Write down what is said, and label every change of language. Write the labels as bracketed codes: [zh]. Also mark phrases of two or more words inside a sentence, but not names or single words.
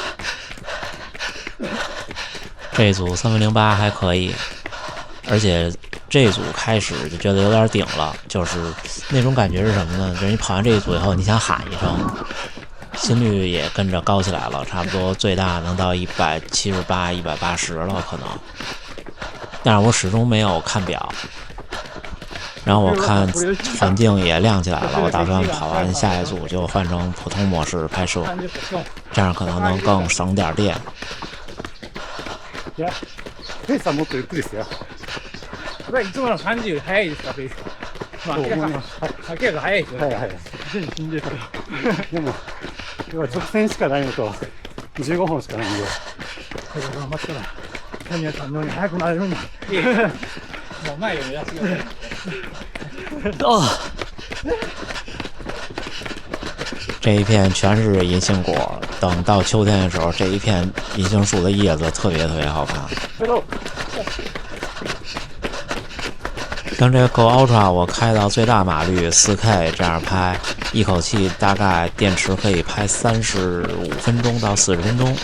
[zh] 这一组3分08还可以，而且这一组开始就觉得有点顶了，就是那种感觉是什么呢？就是你跑完这一组以后，你想喊一声，心率也跟着高起来了，差不多最大能到178、180了可能。但是我始终没有看表，然后我看环境也亮起来了，我打算跑完下一组就换成普通模式拍摄，这样可能能更省点电。 [ja] ペースはもっとゆっくりですよ。これいつもの30より速いですか、ペース。まあ、明らか速いですよね。はい。死んでる。でも、要は直線しかないのと、15本しかないんで。頑張ったら、谷谷さんのように速くなれるんだ。もう前を目指してください。 [zh] 这一片全是银杏果，等到秋天的时候，这一片银杏树的叶子特别好看。像这个 Go Ultra 我开到最大码率 4K 这样拍，一口气大概电池可以拍35分钟到40分钟。